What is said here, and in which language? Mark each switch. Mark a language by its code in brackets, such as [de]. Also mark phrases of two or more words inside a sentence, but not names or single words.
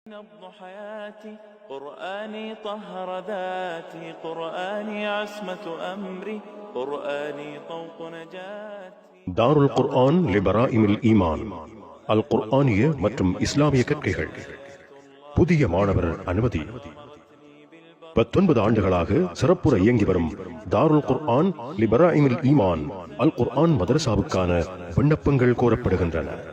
[ar] نبض حياتي قرآني طهر ذاتي قرآني عصمة أمري قرآني طوق نجاتي. [ta] தாருல் குர்ஆன் லிபராஇமில் ஈமான் அல் குர்ஆனிய மற்றும் இஸ்லாமிய கற்கைகள். புதிய மாணவர் அனுமதி. 19 ஆண்டுகளாக சிறப்புற இயங்கி வரும் தாருல் குர்ஆன் லிபராஇமில் ஈமான் அல் குர்ஆன் மதரசாவுக்கான விண்ணப்பங்கள் கோரப்படுகின்றன.